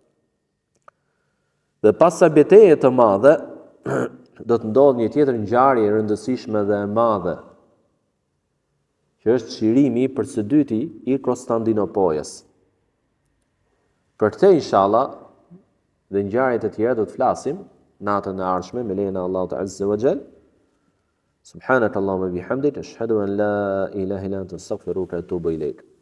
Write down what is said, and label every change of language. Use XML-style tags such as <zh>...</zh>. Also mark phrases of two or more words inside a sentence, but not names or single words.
<sq>Dhe pas sa betejë të madhe, do të ndodhë një tjetër ngjarje e rëndësishme dhe e madhe, që është çlirimi i së dyti i Konstantinopolës. Për këtë inshallah dhe ngjarjet e tjera do të flasim natën e ardhshme me lejen e Allahut</sq> <ar>عز وجل. سبحانك اللهم وبحمدك أشهد أن لا إله إلا أنت أستغفرك وأتوب إليك.</ar>